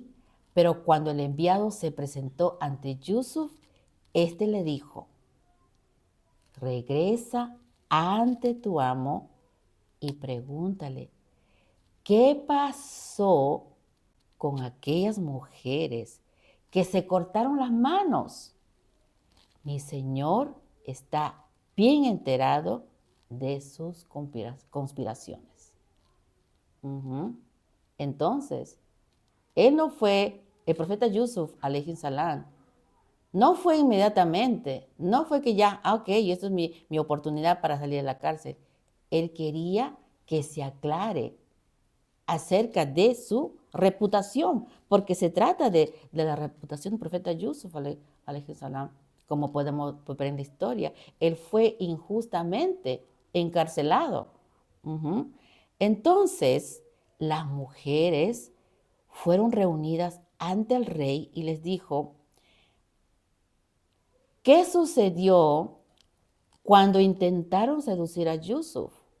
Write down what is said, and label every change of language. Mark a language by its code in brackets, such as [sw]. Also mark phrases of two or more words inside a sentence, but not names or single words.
[es] Pero cuando el enviado se presentó ante Yusuf, este le dijo, regresa ante tu amo y pregúntale, ¿qué pasó con aquellas mujeres que se cortaron las manos? Mi señor está bien enterado de sus conspiraciones. Entonces, él no fue, el profeta Yusuf, [ar] عليه السلام, [es] no fue inmediatamente, no fue que ya, ok, esto es mi oportunidad para salir de la cárcel. Él quería que se aclare acerca de su reputación, porque se trata de la reputación del profeta Yusuf, [ar] عليه السلام, [es] como podemos ver en la historia. Él fue injustamente encarcelado. Entonces, las mujeres fueron reunidas ante el rey y les dijo, ¿qué sucedió cuando intentaron seducir a Yusuf?